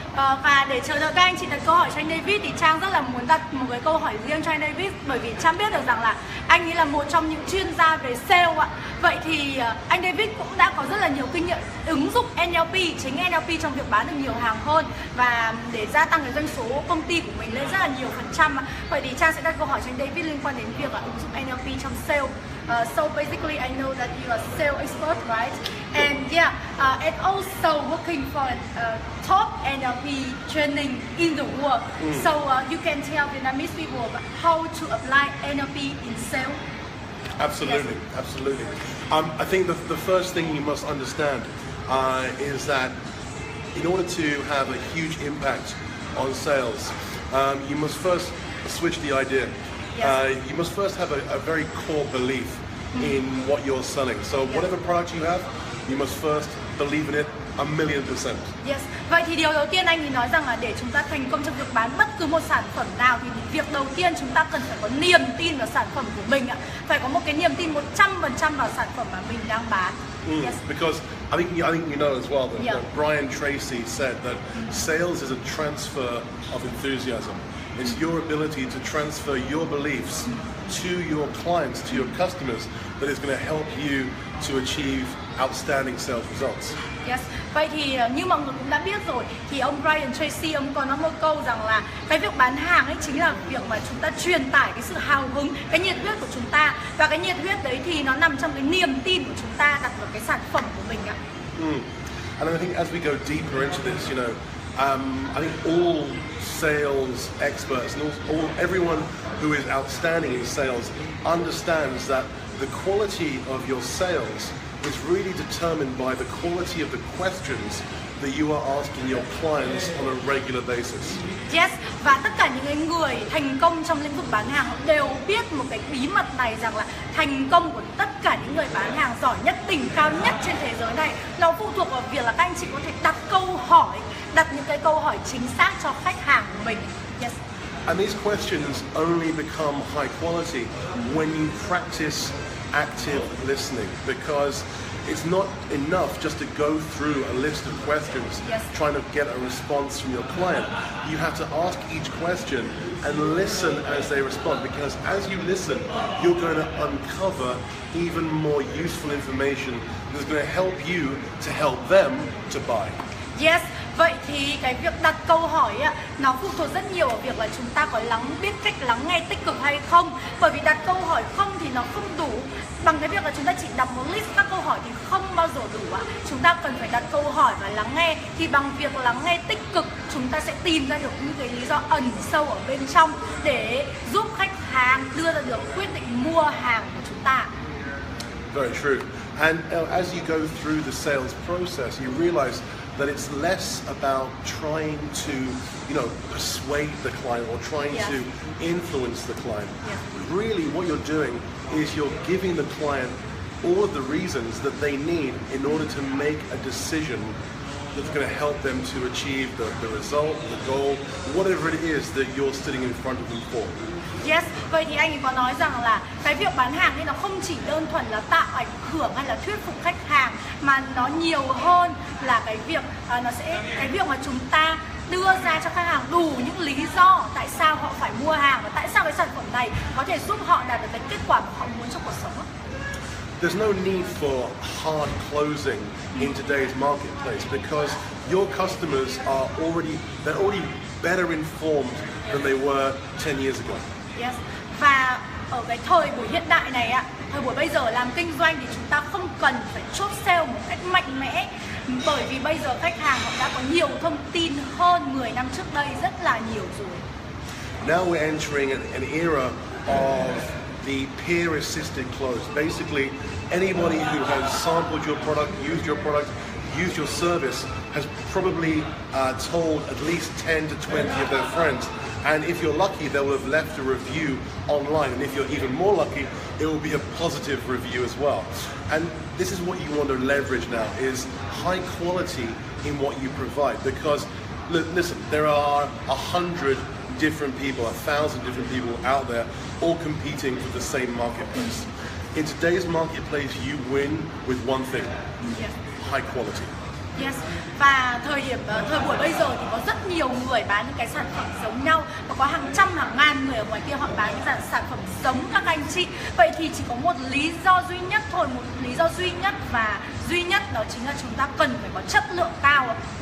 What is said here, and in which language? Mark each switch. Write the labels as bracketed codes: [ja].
[vi] Và để chờ đợi các anh chị đặt câu hỏi cho anh David thì Trang rất là muốn đặt một cái câu hỏi riêng cho anh David, bởi vì Trang biết được rằng là anh ấy là một trong những chuyên gia về sale ạ. Vậy thì anh David cũng đã có rất là nhiều kinh nghiệm ứng dụng NLP, chính NLP trong việc bán được nhiều hàng hơn và để gia tăng cái doanh số công ty của mình lên rất là nhiều phần trăm. Vậy thì Trang sẽ đặt câu hỏi cho anh David liên quan đến việc ứng dụng NLP trong sale. [en] So basically, I know that you are a sales expert, right? And and also working for top NLP training in the world. So you can tell Vietnamese people how to apply NLP in sales. Absolutely, absolutely. I think the first thing you must understand is that in order to have a huge impact on sales, you must first switch the idea. You must first have a very core belief in what you're selling. So whatever product you have, you must first believe in it 1,000,000%. Yes. [vi] Vậy thì điều đầu tiên anh ấy nói rằng là để chúng ta thành công trong việc bán bất cứ một sản phẩm nào thì việc đầu tiên chúng ta cần phải có niềm tin vào sản phẩm của mình ạ. Phải có một cái niềm tin 100% vào sản phẩm mà mình đang bán. [en] Yes. Because I think you know as well that Brian Tracy said that sales is a transfer of enthusiasm. It's your ability to transfer your beliefs to your clients, to your customers, that is going to help you to achieve outstanding sales results. Yes. [vi] Vậy thì như mọi người cũng đã biết rồi thì ông Brian Tracy ông có nói một câu rằng là cái việc bán hàng ấy chính là việc mà chúng ta truyền tải cái sự hào hứng, cái nhiệt huyết của chúng ta, và cái nhiệt huyết đấy thì nó nằm trong cái niềm tin của chúng ta đặt vào cái sản phẩm của mình ạ. [en] And I think as we go deeper into this, you know, I think all sales experts and everyone who is outstanding in sales understands that the quality of your sales is really determined by the quality of the questions that you are asking your clients on a regular basis. Yes, [vi] và tất cả những người thành công trong lĩnh vực bán hàng họ đều biết một cái bí mật này, rằng là thành công của tất cả những người bán hàng giỏi nhất, đỉnh cao nhất trên thế giới này nó phụ thuộc vào việc là các anh chị có thể đặt những cái câu hỏi chính xác cho khách hàng của mình. [en] Yes. And these questions only become high quality when you practice active listening, because it's not enough just to go through a list of questions trying to get a response from your client. You have to ask each question and listen as they respond, because as you listen, you're going to uncover even more useful information that's going to help you to help them to buy. Yes, [vi] Vậy thì cái việc đặt câu hỏi nó phụ thuộc rất nhiều ở việc là chúng ta có biết cách lắng nghe tích cực hay không. Bởi vì đặt câu hỏi không thì nó không đủ. Bằng cái việc là chúng ta chỉ đọc một list các câu hỏi thì không bao giờ đủ ạ. Chúng ta cần phải đặt câu hỏi và lắng nghe. Thì bằng việc lắng nghe tích cực, chúng ta sẽ tìm ra được những cái lý do ẩn sâu ở bên trong để giúp khách hàng đưa ra được quyết định mua hàng của chúng ta. [en] Very true. And as you go through the sales process, you realize that it's less about trying to, persuade the client or trying to influence the client. Really, what you're doing is you're giving the client all of the reasons that they need in order to make a decision that's going to help them to achieve the result, the goal, whatever it is that you're sitting in front of them for. Yes, [vi] vậy thì anh ấy có nói rằng là cái việc bán hàng ấy nó không chỉ đơn thuần là tạo ảnh hưởng hay là thuyết phục khách hàng, mà nó nhiều hơn là cái việc mà chúng ta đưa ra cho khách hàng đủ những lý do tại sao họ phải mua hàng và tại sao cái sản phẩm này có thể giúp họ đạt được cái kết quả mà họ muốn trong cuộc sống. [en] There's no need for hard closing in today's marketplace because your customers are already better informed than they were 10 years ago. Yes. [vi] Và ở cái thời buổi hiện đại này thời buổi bây giờ làm kinh doanh thì chúng ta không cần phải chốt sale một cách mạnh mẽ, bởi vì bây giờ khách hàng họ đã có nhiều thông tin hơn 10 năm trước đây rất là nhiều rồi. [en] Now we're entering an era of the peer-assisted close. Basically, anybody who has sampled your product, used your service, has probably told at least 10 to 20 of their friends. And if you're lucky, they will have left a review online. And if you're even more lucky, it will be a positive review as well. And this is what you want to leverage now, is high quality in what you provide. Because, listen, there are 100 different people, 1,000 different people out there, all competing for the same marketplace. In today's marketplace, you win with one thing, high quality. Yes. [vi] Và thời buổi bây giờ thì có rất nhiều người bán những cái sản phẩm giống nhau, và có hàng trăm hàng ngàn người ở ngoài kia họ bán những sản phẩm giống các anh chị. Vậy thì chỉ có một lý do duy nhất thôi, một lý do duy nhất và duy nhất, đó chính là chúng ta cần phải có chất lượng cao.